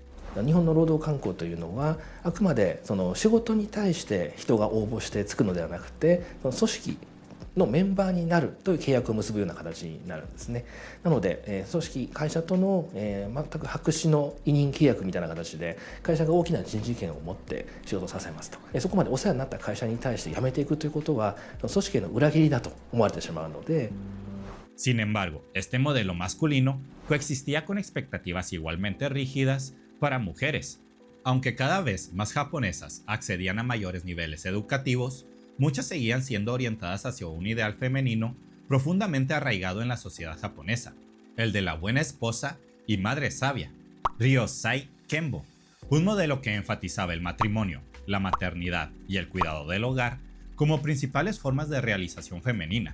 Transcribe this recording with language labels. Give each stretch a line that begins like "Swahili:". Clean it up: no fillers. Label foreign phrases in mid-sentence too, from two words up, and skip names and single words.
Japanese: 日本の労働慣行というのはあくまでその仕事に対して人が応募してつくのではなくて、その組織のメンバーになるという契約を結ぶような形になるんですね。なので、組織会社との、全く白紙の委任契約みたいな形で会社が大きな人事権を持って仕事をさせますと、そこまでお世話になった会社に対して辞めていくということは組織への裏切りだと思われてしまうので。
Spanish: Sin embargo, este modelo masculino coexistía con expectativas igualmente rígidas para mujeres. Aunque cada vez más japonesas accedían a mayores niveles educativos, muchas seguían siendo orientadas hacia un ideal femenino profundamente arraigado en la sociedad japonesa, el de la buena esposa y madre sabia,
Japanese: 良妻賢母,
Spanish: un modelo que enfatizaba el matrimonio, la maternidad y el cuidado del hogar como principales formas de realización femenina.